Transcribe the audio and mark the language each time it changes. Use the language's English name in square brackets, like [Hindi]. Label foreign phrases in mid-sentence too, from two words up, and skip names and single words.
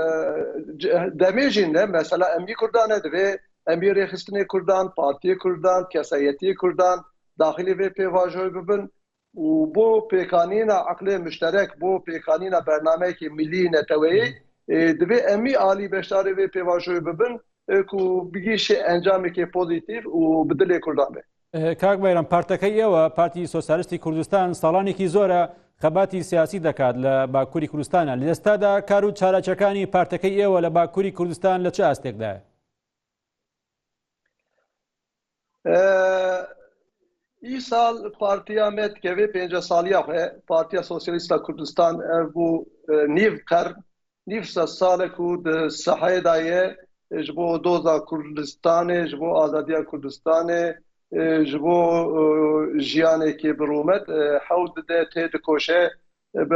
[Kurdish] demê jî ne mesela emî Kurdan e divê emî rêxistinê Kurdan Partiyê Kurdan kesayetiyê Kurdan daxilî vê pêvajoyê bibin û bo pêkanîna eqlê müşterek bo pêkanîna bernameyekê millî neteweyî divê emî alî beşdarê vê pêvajoyê bibin ku bigîşe encamekê pozîtîv û bi dilê Kurdan be. [Central Kurdish] کاک بەیرەم پارتەکەی ئێوە پارتی سۆسیالیستی کوردستان ساڵانێکی زۆرە خەباتی سیاسی دەکات لە باکووری کوردستانە لە ئێستادا کار و چارەچەکانی پارتەکەی ئێوە لە باکووری کوردستان لە چه ئاستێکدایە؟ [Kurdish] ئیساڵ پارتیا me dikeve pênce saliya xwe Partiya Sosyalîst a Kurdistan ev bû nîv qern nîv sed salek û di seheyê da ye ji bo doza Kurdistanê ji bo azadiya Kurdistanê ji bo jiyanekê bi rûmet hewl dide tê dikoşe bi